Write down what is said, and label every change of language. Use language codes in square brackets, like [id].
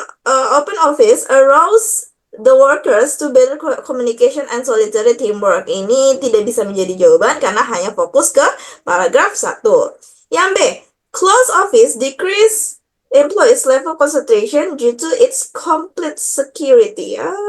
[en] Open office allows the workers to better communication and solitary teamwork. [id] Ini tidak bisa menjadi jawaban karena hanya fokus ke paragraf satu. Yang B, [en] close office decrease employees level concentration due to its complete security.